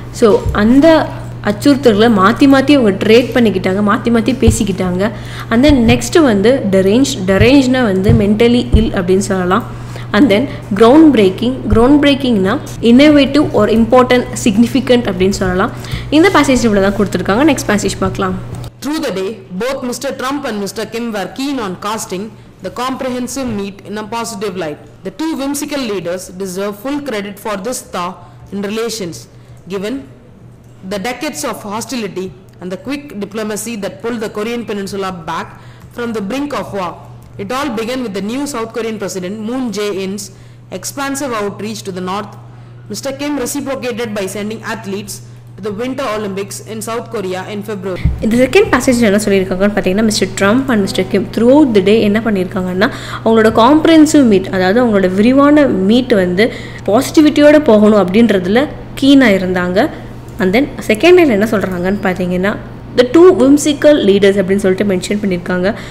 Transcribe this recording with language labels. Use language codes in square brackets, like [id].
[ta] So அந்த அச்சுறுத்தல்களை மாற்றி மாற்றி அவங்க ட்ரேட் பண்ணிக்கிட்டாங்க, மாற்றி மாற்றி பேசிக்கிட்டாங்க. அண்ட் தென் நெக்ஸ்ட்டு வந்து டெரேஞ்ச்னா வந்து மென்டலி இல் அப்படின்னு சொல்லலாம். அண்ட் தென் கிரவுண்ட் பிரேக்கிங்னா இன்னோவேட்டிவ் ஒரு இம்பார்ட்டன்ட் சிக்னிஃபிகண்ட் அப்படின்னு சொல்லலாம். இந்த பேசேஜ் இவ்வளோ தான் கொடுத்துருக்காங்க. நெக்ஸ்ட் பேசேஜ் பார்க்கலாம். [en] Through the day, both Mr. Trump and Mr. Kim were keen on casting the comprehensive meet in a positive light. The two whimsical leaders deserve full credit for this thaw in relations, given the decades of hostility and the quick diplomacy that pulled the Korean peninsula back from the brink of war. It all began with the new South Korean President Moon Jae-in's expansive outreach to the north. Mr. Kim reciprocated by sending athletes to the Winter Olympics in South Korea in February. [ta] இந்த second passage என்ன சொல்லியிருக்காங்கன்னு பார்த்தீங்கன்னா, [en] mister Trump and mister Kim throughout the day [ta] என்ன பண்ணியிருக்காங்கன்னா, அவங்களோட comprehensive meet, அதாவது அவங்களோட விரிவான மீட் வந்து பாசிட்டிவிட்டியோடு போகணும் அப்படின்றதுல கீனாக இருந்தாங்க. அண்ட் தென் செகண்ட் லைன் என்ன சொல்கிறாங்கன்னு பார்த்தீங்கன்னா, [en] the two whimsical leaders [ta] அப்படின்னு சொல்லிட்டு மென்ஷன் பண்ணியிருக்காங்க.